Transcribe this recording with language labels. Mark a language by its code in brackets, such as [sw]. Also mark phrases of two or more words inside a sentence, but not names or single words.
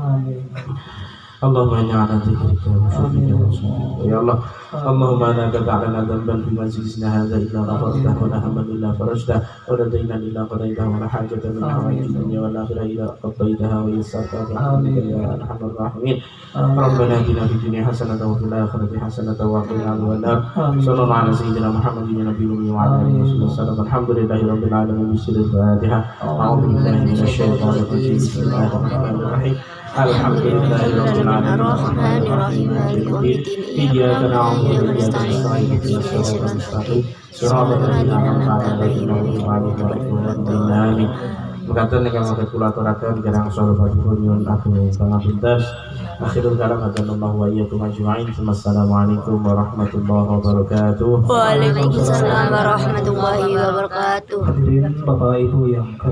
[ar] اللهم إنا على ذكرك وشكرك وحسن يا الله. اللهم لا تدع لنا ذنبا في مجلسنا هذا إلا غفرته ولا هما إلا فرجته ولا دينا إلا قضيته ولا حاجة من حوائج الدنيا والآخرة إلا قضيتها ويسرتها بي يا أرحم الراحمين. ربنا آتنا في الدنيا حسنة وفي الآخرة حسنة وقنا عذاب النار. صلى الله على سيدنا محمد النبي وعلى آله وسلم. الحمد لله رب العالمين. بسم الله الرحمن الرحيم. أعوذ بالله من الشيطان الرجيم. بسم الله الرحمن الرحيم. الحمد لله رب العالمين. الرحمن الرحيم. مالك يوم الدين. إياك نعبد وإياك نستعين. اهدنا الصراط المستقيم. صراط الذين أنعمت عليهم غير المغضوب عليهم ولا الضالين. [jv] Mekaten ingkang saged kula aturaken kirang salawatipun nyuwun agung pangapunten. [ar] آخر الكلام هدانا الله وإياكم أجمعين. والسلام عليكم ورحمة الله وبركاته. وعليكم السلام ورحمة الله وبركاته. [id] Hadirin Bapak Ibu yang